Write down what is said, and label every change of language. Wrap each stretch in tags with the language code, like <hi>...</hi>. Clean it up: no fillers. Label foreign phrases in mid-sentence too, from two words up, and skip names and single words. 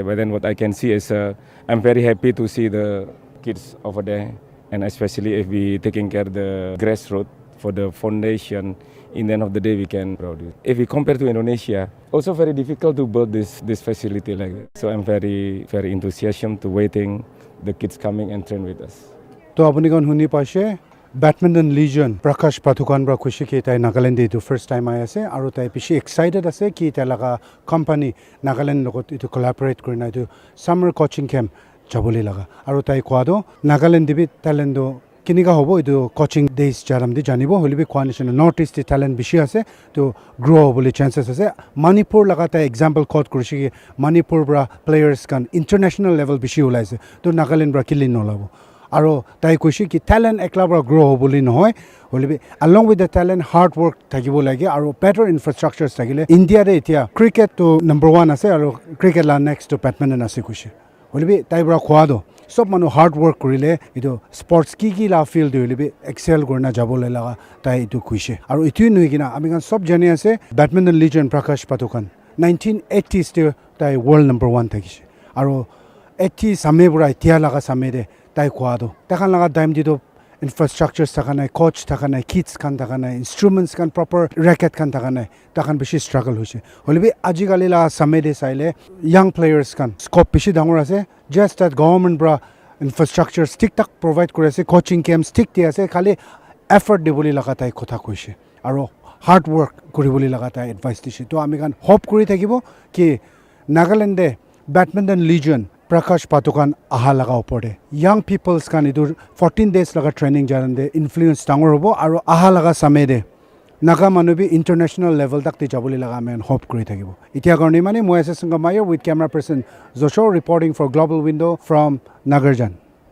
<en>But then what I can see is I'm very happy to see the kids over there, and especially if we taking care of the grassroots for the foundation. In the end of the day, we can produce. If we compare to Indonesia, also very difficult to build this facility like that. So I'm very enthusiastic to waiting the kids coming and train with us.</en> <nag>To apuni kon huni paise Badminton Legion Prakash Padukone bra khushi ki tai Nagaland etu</nag> <en>first time</en> <nag>aya ase aru tai pishi excited ase ki tai laga company Nagaland logot etu collaborate kurina etu</nag> <en>summer coaching camp</en> <nag>jaboli laga aru tai kwado Nagaland dibi talent do kiniga hobo etu coaching days jaram di janibo holibi coalition</nag> <en>north east talent</en> <nag>bishi ase to grow boli chances ase Manipur laga tai example quote kurishi ki Manipur bra players kan</nag> <en>international level</en> <nag>bishi ulaise to Nagaland bra kilin nolabo Aro tai kushi ki talent ekla bra grow hoboli nohoy holibi</nag> <en>along with the talent hard work</en> <nag>thakibo lage aro</nag> <en>better infrastructures</en> <nag>thakile India re etia cricket to number 1 ase aro cricket la</nag> <en>next to badminton</en> <nag>ase kushi holibi tai bra khwado sob manu</nag> <en>hard work</en> <nag>kurile ido sports ki la field holibi excel gorna jabole laga tai itu kushi aro itu nui kina ami kan sob jani ase Badminton Legion Prakash Padukone 1980s te tai</nag> <en>world number 1</en> <nag>thakishi aro 80 same bura itia laga same de tai kwado takan laga time dido infrastructures takana coach takana kits kan takana instruments kan</nag> <en>proper racket</en> <nag>kan takana takan bishi struggle hoise holibi ajigali la samede saile</nag> <en>young players</en> <nag>kan scope bishi dangor ase</nag> <en>just that government</en> <nag>bra infrastructure stick tak provide kore ase coaching camps stick ti ase khali effort diboli laga tai kotha koise aro</nag> <en>hard work</en> <nag>koriboli laga tai advice dise to ami kan hope kori thakibo ki Nagaland de Badminton Legion Prakash Padukone aha laga opore</nag> <en>young peoples</en> <nag>kan idur 14 days laga training jarande influence tangor hobo aro aha laga samede naga manubi</nag> <en>international level</en> <nag>tak te jaboli laga men hope kori thakibo itia garni mane moi ase sangamayo</nag> <en>with camera person Joshua reporting for Global Window</en> <nag>from Nagarjan.</nag>